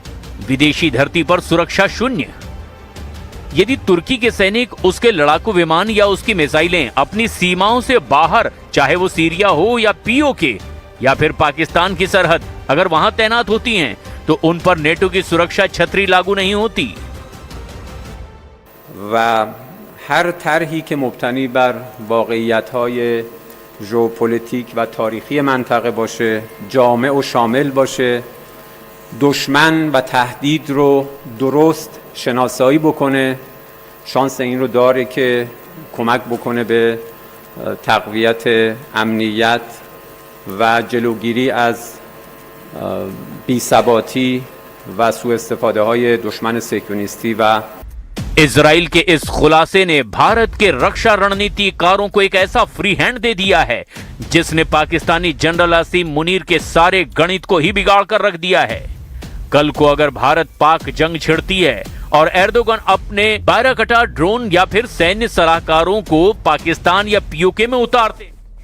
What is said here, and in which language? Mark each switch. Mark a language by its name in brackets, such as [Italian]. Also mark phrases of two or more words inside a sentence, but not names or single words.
[Hindi] विदेशी धरती पर सुरक्षा शून्य। यदि तुर्की के सैनिक, उसके लड़ाकू विमान या उसकी मिसाइलें अपनी सीमाओं से बाहर, चाहे वो सीरिया हो या पीओके या फिर पाकिस्तान की सरहद, अगर वहां तैनात होती हैं तो उन पर नेटो की सुरक्षा छतरी लागू नहीं होती। [Persian] و هر طرحی که مبتنی بر واقعیت‌های ژئوپلیتیک و تاریخی منطقه باشه، جامع و شامل باشه، دشمن و تهدید رو درست شناسایی بکنه، شانس این رو داره که کمک بکنه به تقویت امنیت و جلوگیری از بی‌ثباتی و سوء استفاده های دشمن صهیونیستی و [Hindi] इजराइल के इस खुलासे ने भारत के रक्षा रणनीतिकारों को एक ऐसा [English] free hand [Hindi] दे दिया है जिसने पाकिस्तानी जनरल आसिम मुनीर के सारे गणित को ही बिगाड़ कर रख दिया है। कल को अगर भारत पाक जंग छिड़ती है और एर्दोगन अपने बारह कटा ड्रोन या फिर सैन्य सलाहकारों को पाकिस्तान या पीओके में उतारते